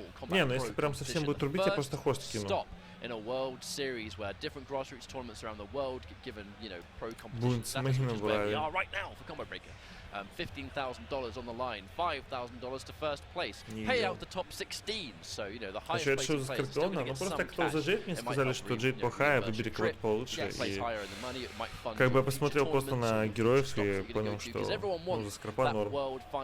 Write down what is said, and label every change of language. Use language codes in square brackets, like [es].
[ru] Не, ну если прям совсем будет рубить, я просто хост кину. [en] In a world series where different grassroots tournaments around the world get given, you know, pro competitions. That is where we are right now for Combo Breaker. $15,000 on the line, $5,000 to first place. Payout the top 16, so you know the highest place players still going to get some cash. [ru] Кто за Джейд, мне сказали, что Джейд плохая, выбери кого-то получше. И как бы я посмотрел просто на героев и понял, что ну, за Скорпа норм.